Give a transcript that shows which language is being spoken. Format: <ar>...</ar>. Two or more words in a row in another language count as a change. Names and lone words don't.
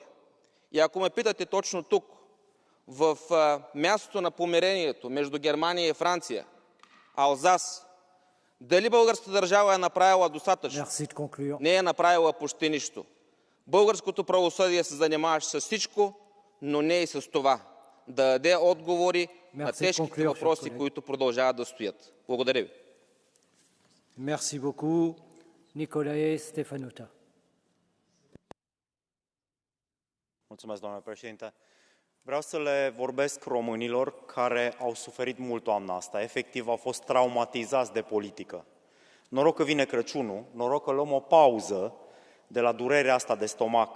<bg>И ако ме питате точно тук, в мястото на помирението между Германия и Франция, Алзас, дали българската държава е направила достатъчно? Не е направила почти нищо. Българското правосъдие се занимаваше с всичко, но не и с това. Да даде отговори на тежките въпроси, които продължават да стоят. Благодаря ви.</bg> <fr>Merci beaucoup. Nicolae Stefanuta.</fr> <ro>Mulțumesc, doamnă președinte. Vreau să le vorbesc românilor care au suferit mult toamna asta. Efectiv, au fost traumatizați de politică. Noroc că vine Crăciunul, noroc că luăm o pauză de la durerea asta de stomac.</ro>